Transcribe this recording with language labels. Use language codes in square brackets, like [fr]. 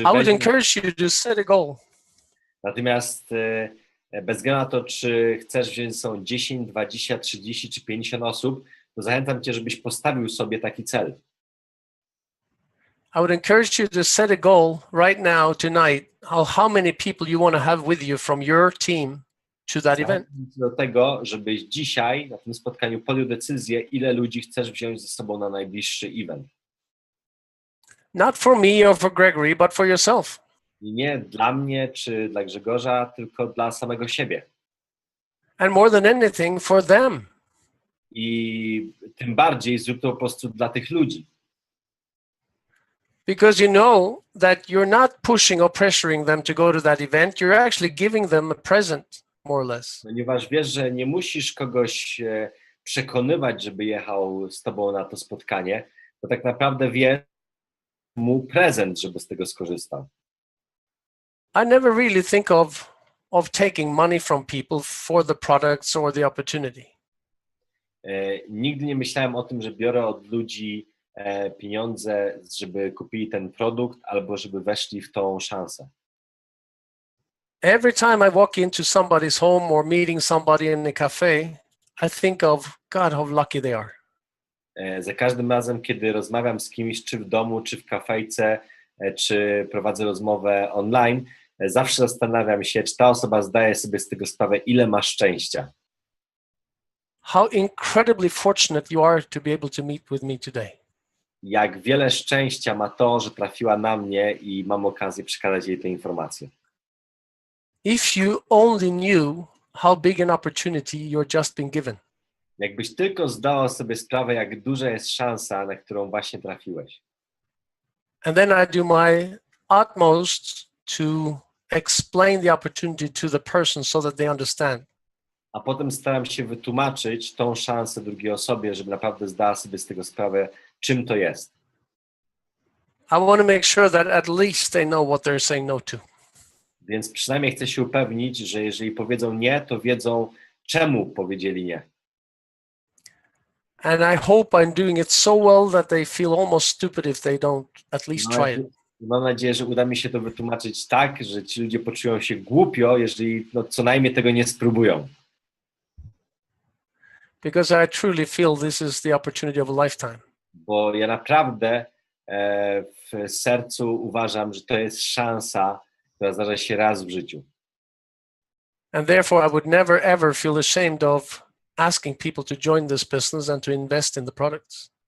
[en] I would encourage you to set a goal. [pl] Natomiast bez względu na to, czy chcesz wziąć ze sobą 10, 20, 30 czy 50 osób, to zachęcam cię, żebyś postawił sobie taki cel. [en] I would encourage you to set a goal right now, tonight, how many people you want to have with you from your team to that event. [pl] Do tego, żebyś dzisiaj na tym spotkaniu podjął decyzję, ile ludzi chcesz wziąć ze sobą na najbliższy event. [en] Not for me or for Gregory, but for yourself. [pl] I nie dla mnie czy dla Grzegorza, tylko dla samego siebie. [en] And more than anything, for them. [pl] I tym bardziej zrób to po prostu dla tych ludzi. [en] Because you know that you're not pushing or pressuring them to go to that event. You're actually giving them a present, more or less. [pl] Ponieważ wiesz, że nie musisz kogoś przekonywać, żeby jechał z tobą na to spotkanie, to tak naprawdę wiesz mu prezent, żeby z tego skorzystał. [en] I never really think of taking money from people for the products or the opportunity. [pl] Nigdy nie myślałem o tym, że biorę od ludzi pieniądze, żeby kupili ten produkt albo żeby weszli w tą szansę. [en] Every time I walk into somebody's home or meeting somebody in a cafe, I think of God, how lucky they are. [pl] Za każdym razem, kiedy rozmawiam z kimś, czy w domu, czy w kafejce, czy prowadzę rozmowę online, zawsze zastanawiam się, czy ta osoba zdaje sobie z tego sprawę, ile ma szczęścia. [en] how incredibly fortunate you are to be able to meet with me today. [pl] Jak wiele szczęścia ma to, że trafiła na mnie i mam okazję przekazać jej te informacje. [en] If you only knew how big an opportunity you're just been given. [pl] Jakbyś tylko zdała sobie sprawę, jak duża jest szansa, na którą właśnie trafiłeś. [en] And then I do my utmost to explain the opportunity to the person so that they understand. [pl] A potem staram się wytłumaczyć tą szansę drugiej osobie, żeby naprawdę zdała sobie z tego sprawę, czym to jest. [en] I want to make sure that at least they know what they're saying no to. [pl] Więc przynajmniej chcę się upewnić, że jeżeli powiedzą nie, to wiedzą, czemu powiedzieli nie. [en] And I hope I'm doing it so well that they feel almost stupid if they don't at least try it. [pl] Mam nadzieję, że uda mi się to wytłumaczyć tak, że ci ludzie poczują się głupio, jeżeli co najmniej tego nie spróbują. [en] Because I truly feel this is the opportunity of a lifetime. [pl] Bo ja naprawdę w sercu uważam, że to jest szansa, która zdarza się raz w życiu. [en] And therefore I would never ever feel ashamed of asking people to join this business and to invest in the products.